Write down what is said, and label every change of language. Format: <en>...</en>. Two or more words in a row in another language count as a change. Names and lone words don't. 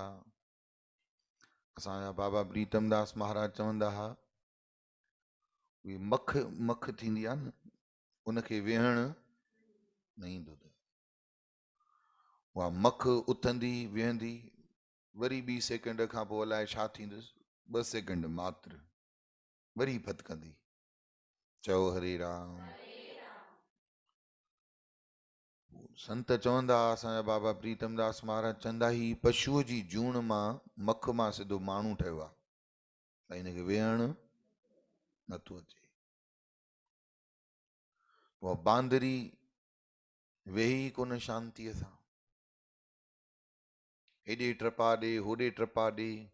<sd>असांजा बाबा प्रीतमदास महाराज चवंदा हुआ, उहे मख मख थींदी आहे न, उनखे वेहणु न ईंदो अथव। उहा मख उथंदी वेहंदी, वरी 2 सेकंड खां पोइ अलाए छा थींदुसि, 2 सेकंड मात्र, वरी फतकंदी। चओ हरे राम। संत चवंदा, असांजा बाबा प्रीतमदास महाराज चवंदा, ही पशुअ जी जूण मां मख मां सिधो माण्हू ठहियो आहे, त हिनखे वेहणु नथो अचे। उहा बांदरी वेही कोन शांतीअ सां, हेॾे टपा ॾे होॾे टपा ॾे।</sd>